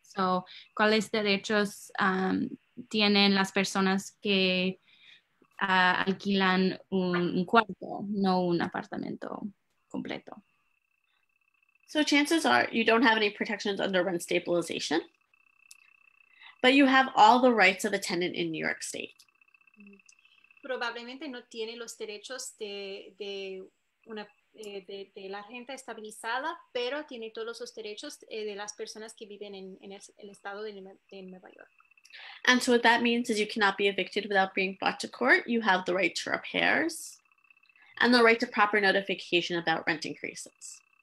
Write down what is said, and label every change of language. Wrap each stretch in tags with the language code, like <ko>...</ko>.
<es>So, ¿cuáles derechos tienen las personas que alquilan un cuarto, no un apartamento completo?</es> <en>So chances are you don't have any protections under rent stabilization, but you have all the rights of a tenant in New York State.</en> <es>Probablemente no tiene los derechos de la renta estabilizada, pero tiene todos los derechos de las personas que viven en el estado de Nueva York.</es> <en>And so what that means is you cannot be evicted without being brought to court. You have the right to repairs and the right to proper notification about rent increases.</en>